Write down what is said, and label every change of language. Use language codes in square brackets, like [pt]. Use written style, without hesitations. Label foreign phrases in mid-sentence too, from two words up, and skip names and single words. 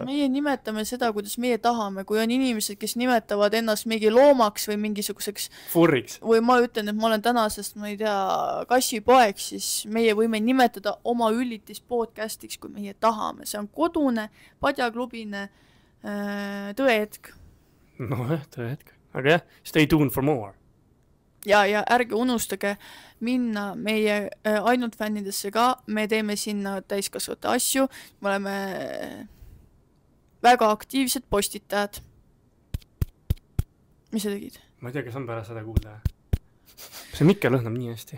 [et] Meie nimetame seda, kuidas meie tahame. Kui on inimesed, kes nimetavad ennast mingi loomaks või mingisuguseks furriks. Või ma ütlen, et ma olen tänasest, ma ei tea, kassipoeg, siis meie võime nimetada oma üllitis podcastiks, kui meie tahame. See on kodune, padjaklubine tõehetk. Tõehetk. Aga jah, [en] stay tuned for more. [et] Ja ärge unustage minna meie ainult fännidesse ka, me teeme sinna täiskasvate asju, me oleme väga aktiivsed postitajad. Mis sa tegid? Ma ei tea, kes on pärast seda kuulda. See Mikke lõhnab nii hästi.